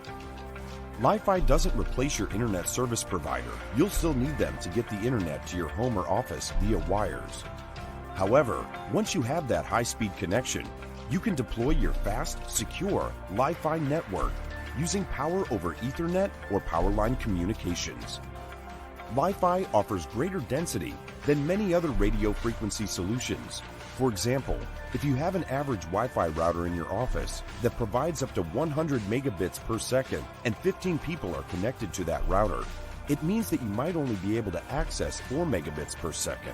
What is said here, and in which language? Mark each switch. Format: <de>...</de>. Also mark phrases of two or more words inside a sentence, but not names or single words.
<en>Li-Fi doesn't replace your internet service provider. You'll still need them to get the internet to your home or office via wires. However, once you have that high-speed connection, you can deploy your fast, secure Li-Fi network using power over Ethernet or powerline communications. Li-Fi offers greater density than many other radio frequency solutions. For example, if you have an average Wi-Fi router in your office that provides up to 100 megabits per second and 15 people are connected to that router, it means that you might only be able to access 4 megabits per second.</en>